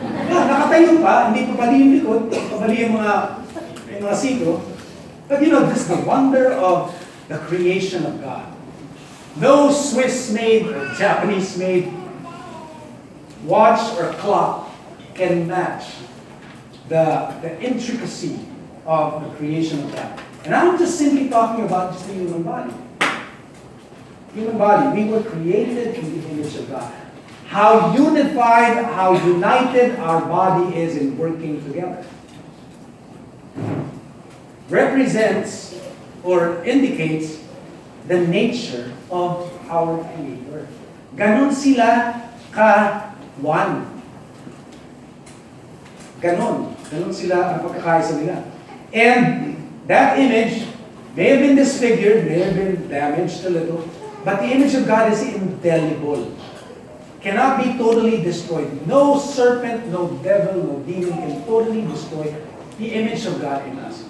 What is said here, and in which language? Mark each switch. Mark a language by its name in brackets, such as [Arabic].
[Filipino] Nakatayo pa, hindi pa bali yung likod, pabali yung mga siko. [English] But this is the wonder of the creation of God. No Swiss-made or Japanese-made watch or clock can match the intricacy of the creation of God. And I'm just simply talking about just the human body. Human body, we were created in the image of God. How unified, how united our body is in working together. Represents or indicates the nature of our Creator. [Filipino] Ganon sila ka-one. Ganon sila ang pagkakaisa nila. [English] And that image may have been disfigured, may have been damaged a little, but the image of God is indelible. Cannot be totally destroyed. No serpent, no devil, no demon can totally destroy the image of God in us.